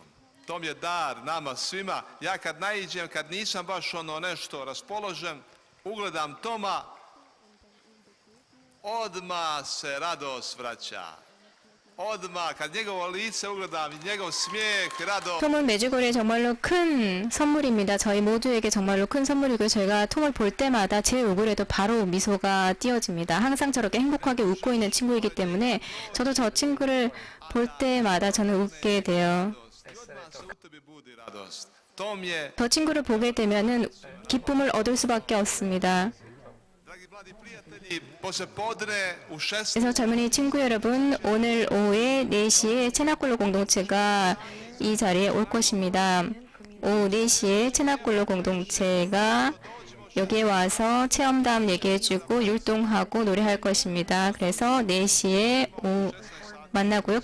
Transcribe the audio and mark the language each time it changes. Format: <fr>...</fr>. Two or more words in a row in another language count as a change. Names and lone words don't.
<hr>To mi je dar nama svima. Ja kad naiđem, kad nisam baš ono nešto raspoložen, ugledam Toma, odmah se radost vraća. Odmah, kad njegovo lice ugledam, njegov smijeh, radost.</hr> <ko>톰은 메주고리에 정말로 큰 선물입니다. 저희 모두에게 정말로 큰 선물이고 저희가 톰을 볼 때마다 제 얼굴에도 바로 미소가 띄어집니다. 항상 저렇게 행복하게 웃고 있는 친구이기 때문에 저도 저 친구를 볼 때마다 저는 웃게 돼요.</ko> <hr>Odmah se u tebi budi radost. To mi je,</hr> <ko>저 친구를 보게 되면은 기쁨을 얻을 수밖에 없습니다.</ko> <hr>dragi mladi prijatelji, poslijepodne u 6</hr> <ko>그래서 젊은이 친구 여러분, 오늘 오후에 4시에 체나골로 공동체가 이 자리에 올 것입니다. 오후 4시에 체나골로 공동체가 여기에 와서 체험담 얘기해주고 율동하고 노래할 것입니다. 그래서 4시에 만나고요.</ko>